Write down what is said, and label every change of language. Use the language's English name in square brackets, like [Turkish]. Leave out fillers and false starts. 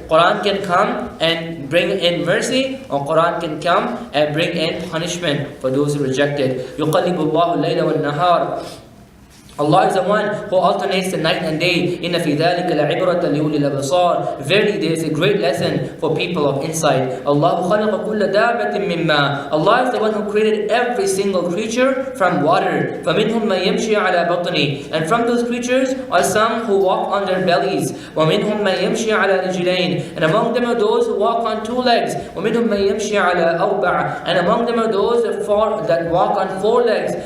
[English] Quran can come and bring in mercy, or Quran can come and bring in punishment for those who reject it. [Arabic] يُقَلِّبُ اللَّهُ اللَّيْلَ وَالنَّهَارِ [English] Allah is the one who alternates the night and day. [Arabic] إِنَّ فِي ذَلِكَ لَعِبْرَةً لِأُولِي الْأَبْصَارِ. [English] Verily there is a great lesson for people of insight. [Arabic] Allah خَلَقَ كُلَّ دَابَةٍ مِّن مَّاءٍ. [English] Allah is the one who created every single creature from water. [Arabic] فَمِنْهُمْ مَن يَمْشِي عَلَى بَطْنِهِ. [English] And from those creatures are some who walk on their bellies. [Arabic] وَمِنْهُمْ مَن يَمْشِي عَلَى رِجْلَيْنِ. [English] And among them are those who walk on two legs. [Arabic] وَمِنْهُمْ مَن يَمْشِي عَلَى أَرْبَعٍ. [English] And among them are those that walk on four legs.